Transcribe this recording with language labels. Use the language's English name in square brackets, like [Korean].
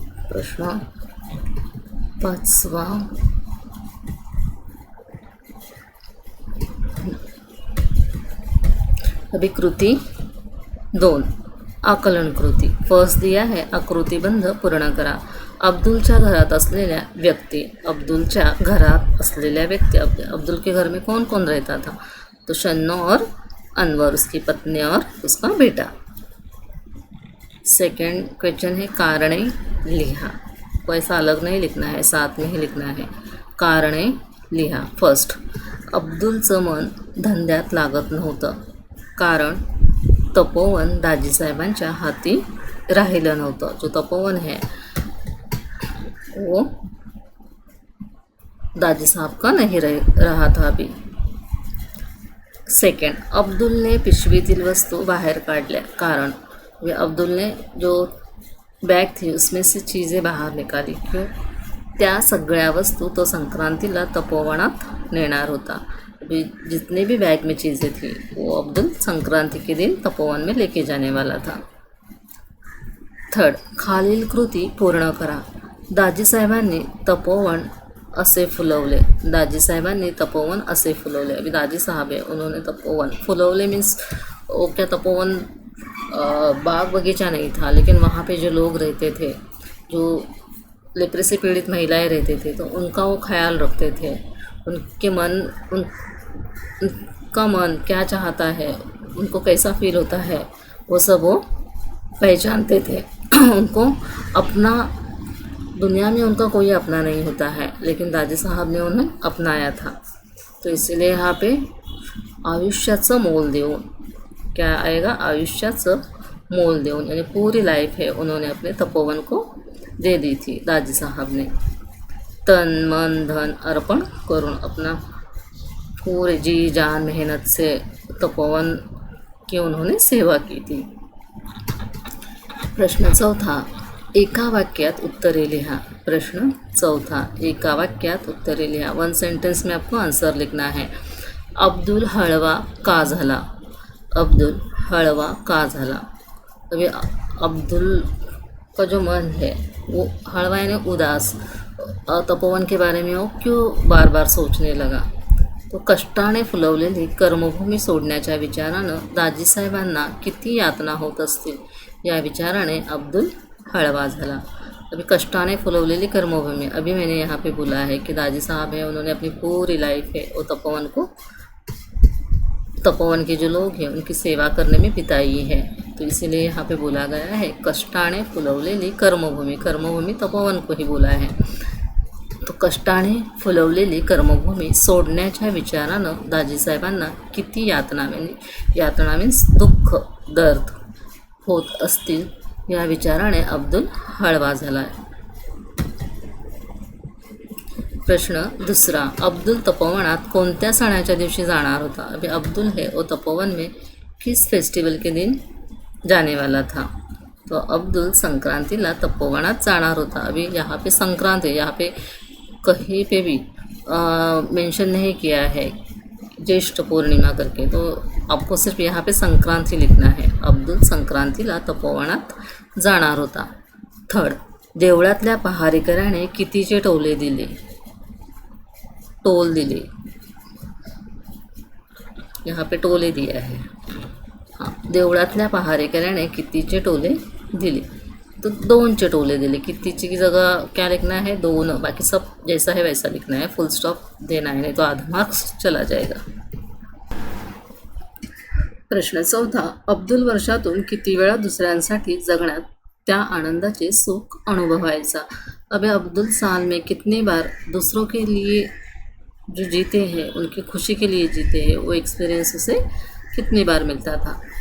[Marathi] प्रश्न पाचवा, अभी कृती 2, आकलन कृती। [Hindi] फर्स्ट दिया है, [Marathi] आकृतिबंध पूर्ण करा। अब्दुलच्या घरात असलेल्या व्यक्ती। अब्दुलच्या घरात असलेल्या व्यक्ती, [Hindi] अब्दुल के घर में कौन कौन रहता था? तो शन्नो और अनवर, उसकी पत्नी और उसका बेटा। सेकंड क्वेश्चन है, [Marathi] कारणे लिहा। [Hindi] को ऐसा अलग नहीं लिखना है, साथ में ही लिखना है। [Marathi] कारणे लिहा। फर्स्ट, अब्दुलचं मन धंद्यात लागत नव्हतं कारण तपोवन दाजीसाहेबांच्या हाती राहिलं नव्हतं। [Hindi] जो तपोवन है वो दादी साहब का नहीं रहा था अभी. [Marathi] सेकंड, अब्दुलने पिशवीतील वस्तू बाहर काढल्या. [Hindi] कारण अब्दुलने जो बैग थी उसमें से चीज़ें बाहर निकाली. क्यों? [Marathi] त्या सगळ्या वस्तू तो संक्रांतीला तपोवनात नेणार होता. [Hindi] अभी जितने भी बैग में चीज़ें थी वो अब्दुल संक्रांति के दिन तपोवन में लेके जाने वाला था. [Marathi] थर्ड, खालील कृती पूर्ण करा. दाजीसाहेबांनी तपोवन असे फुलवले. दाजीसाहेबांनी तपोवन असे फुलवले. [Hindi] अभी दादी साहब है उन्होंने तपोवन फुलवले मीन्स वो क्या तपोवन बाग बगीचा नहीं था, लेकिन वहाँ पे जो लोग रहते थे, जो लेप्रेसी पीड़ित महिलाएं रहते थे, तो उनका वो ख्याल रखते थे. उनका मन क्या चाहता है, उनको कैसा फील होता है, वो सब वो पहचानते थे. उनको अपना दुनिया में उनका कोई अपना नहीं होता है, लेकिन दादी साहब ने उन्हें अपनाया था. तो इसीलिए यहाँ पे [Marathi] आयुष्याचं मोल देऊन, [Hindi] क्या आएगा, आयुष्याचं मोल देऊन, यानी पूरी लाइफ है उन्होंने अपने तपोवन को दे दी थी दादी साहब ने. [Marathi] तन मन धन अर्पण करून [Hindi] अपना पूरे जी जान मेहनत से तपोवन की उन्होंने सेवा की थी. [Marathi] प्रश्न चौथा, एका वाक्यात उत्तरे लिहा. प्रश्न चौथा, एका वाक्यात उत्तरे लिहा. [Hindi] 1 सेंटेंस में आपको आंसर लिखना है. [Marathi] अब्दुल हळवा का झाला. अब्दुल हळवा का झाला. [Hindi] अभी अब्दुल का जो मन है वो हळवा यानी उदास, तपोवन के बारे में वो क्यों बार बार सोचने लगा. [Marathi] तो कष्टाने फुलवलेली कर्मभूमी सोडण्याच्या विचारानं दाजीसाहेबांना किती यातना होत असतील, या विचाराने अब्दुल हळवा झाला. [Hindi] अभी [Marathi] कष्टाने फुलवलेली कर्मभूमि, [Hindi] अभी मैंने यहाँ पे बोला है कि दादी साहब है उन्होंने अपनी पूरी लाइफ है वो तपोवन के जो लोग हैं उनकी सेवा करने में बिताई है. तो इसीलिए यहाँ पे बोला गया है [Marathi] कष्टाने फुलवलेली कर्मभूमि. [Hindi] कर्मभूमि तपोवन को ही बोला है. [Marathi] तो कष्टाने फुलवलेली कर्मभूमी सोडण्याच्या विचारानं दाजीसाहेबांना किती यातना [Hindi] मीन्स दुःख, दर्द [Marathi] होत असतील, या विचाराने अब्दुल हळवा झाला. प्रश्न दुसरा, अब्दुल तपोवनात कोणत्या सणाच्या दिवशी जाणार होता. [Hindi] अभी अब्दुल है वो तपोवन में किस फेस्टिवल के दिन जाने वाला था. [Marathi] तो अब्दुल संक्रांतीला तपोवनात जाणार होता. [Hindi] अभी यहाँ पे संक्रांत है, यहाँ पे कहीं पे भी मेंशन नहीं किया है ज्येष्ठ पूर्णिमा करके, तो आपको सिर्फ यहाँ पे संक्रांति लिखना है. [Marathi] अब्दुल संक्रांतीला तपोवनात जाणार होता. थर्ड, देवळातल्या पहारेकऱ्याने कितीचे टोल दिले. [Hindi] यहाँ पे टोले दिया है. हाँ, [Marathi] देवळातल्या पहारेकऱ्याने कितीचे टोले दिले. तो 2चे टोले दिले. [Hindi] कितीची की जगह क्या लिखना है, 2. बाकी सब जैसा है वैसा लिखना है, फुल स्टॉप देना है, नहीं तो आधा मार्क्स चला जाएगा. [Marathi] प्रश्न चौथा, अब्दुल वर्षातून किती वेळा दुसऱ्यांसाठी जगण्यात त्या आनंदाचे सुख अनुभवायचा. [Hindi] अबे अब्दुल साल में कितनी बार दूसरों के लिए जो जीते हैं, उनकी खुशी के लिए जीते हैं, वो एक्सपीरियंस उसे कितनी बार मिलता था.